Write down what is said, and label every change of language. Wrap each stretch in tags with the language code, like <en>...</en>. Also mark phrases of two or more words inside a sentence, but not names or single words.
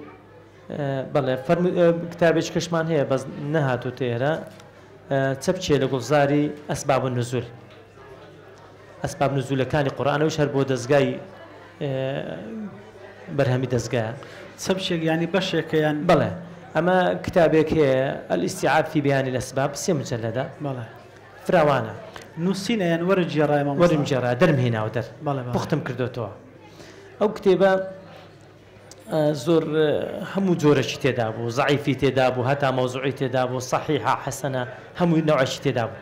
<ckb>بەڵێ کتابێک کەشمان هەیە بەس نەهاتوو تێرە چە بچێ لە گوڵزاری</ckb> <ar>ئەسباب النزول</ar> <ckb>ئەسباب نزولەکانی قورئانەوەش هەر بۆ دەستگای بەرهەمی دەستگایە چە بچێک ینی بەشێکەیان بەڵێ ئەمە کتابێک هەیە الاستيعاب في بيان الأسباب 3 مجلدە بەڵێ فراوانە نووسینە یان وەرجێڕای وەرمجێڕا دەرمهێناوە دەر پوختم کردوتەوە. ئەو کتێبە زۆر هەموو جۆرەی تێدا بوو زەعیفی تێدا بوو هەتا مەوزوعی تێدا بوو صحیحە حەسەنە هەمووی نەوعێکی تێدا بوو.</ckb>